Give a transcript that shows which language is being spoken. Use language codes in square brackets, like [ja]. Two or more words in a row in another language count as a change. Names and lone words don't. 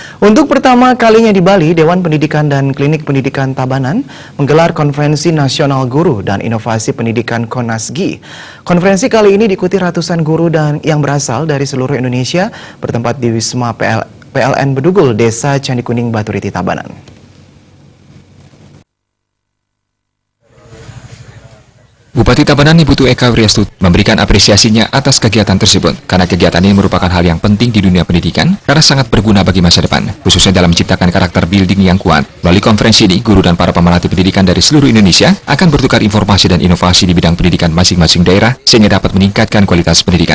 [id] Untuk pertama kalinya di Bali, Dewan Pendidikan dan Klinik Pendidikan Tabanan menggelar Konferensi Nasional Guru dan Inovasi Pendidikan KONASGI. Konferensi kali ini diikuti ratusan guru dan yang berasal dari seluruh Indonesia bertempat di Wisma PLN Bedugul, Desa Candi Kuning, Baturiti, Tabanan. Bupati Tabanan Ibu Eka Wriastuti memberikan apresiasinya atas kegiatan tersebut karena kegiatan ini merupakan hal yang penting di dunia pendidikan karena sangat berguna bagi masa depan, khususnya dalam menciptakan karakter building yang kuat. Melalui konferensi ini, guru dan para pemerhati pendidikan dari seluruh Indonesia akan bertukar informasi dan inovasi di bidang pendidikan masing-masing daerah sehingga dapat meningkatkan kualitas pendidikan.